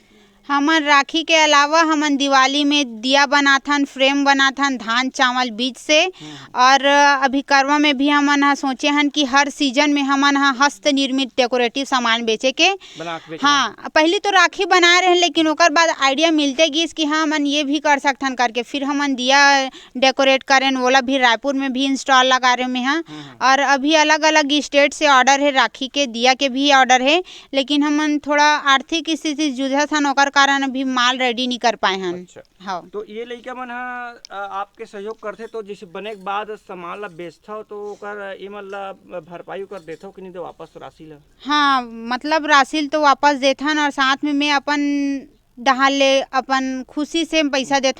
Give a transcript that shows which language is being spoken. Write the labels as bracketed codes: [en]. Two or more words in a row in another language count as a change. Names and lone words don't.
[hne] हमन राखी के अलावा हमन दिवाली में दिया बनाथन, फ्रेम बनाथन धान चावल बीज से। और अभी करवा में भी हमन हा सोचे हन कि हर सीजन में हमन हा हस्त निर्मित डेकोरेटिव सामान बेचे के। हाँ, पहले तो राखी बनाए रहे लेकिन ओकर बाद आइडिया मिलते गिस कि हाँ हमन ये भी कर सकथन करके फिर हमन दिया डेकोरेट करें। ओला भी रायपुर में भी इंस्टॉल लगा रहे में हाँ। और अभी अलग अलग स्टेट से ऑर्डर है, राखी के दिया के भी ऑर्डर है, लेकिन हमन थोड़ा आर्थिक स्थिति जूझत हन ओकर कारण अभी माल रेडी नहीं कर पाए हन। अच्छा। हाँ, तो ये लइका मन आपके सहयोग करथे तो जैसे बने के बाद सामान ला बेचथो तो ओकर एमन ला भरपाई कर देथो कि नहीं दे वापस राशि ला? हाँ, मतलब राशि तो वापस देथन और साथ में मैं अपन डहाल ले अपन खुशी से पैसा देथो।